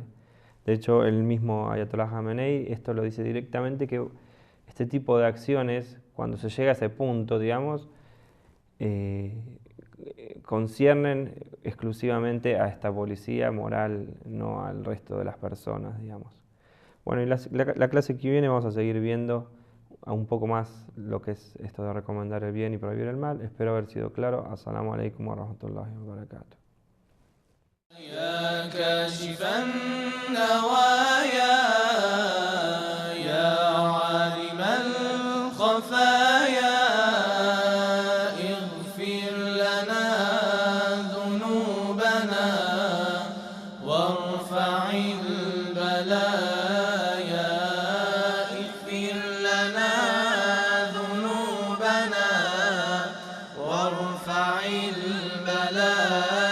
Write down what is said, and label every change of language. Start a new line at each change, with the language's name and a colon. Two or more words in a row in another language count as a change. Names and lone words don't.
Spanish: De hecho, el mismo Ayatollah Khamenei esto lo dice directamente, que este tipo de acciones, cuando se llega a ese punto, digamos, conciernen exclusivamente a esta policía moral, no al resto de las personas, digamos. Bueno, y la clase que viene vamos a seguir viendo un poco más lo que es esto de recomendar el bien y prohibir el mal. Espero haber sido claro.
Arabic: السلام عليكم ورحمة الله وبركاته. يا كاشف النوايا يا عالم الخفايا اغفر لنا ذنوبنا وارفع البلايا اغفر لنا ذنوبنا وارفع البلايا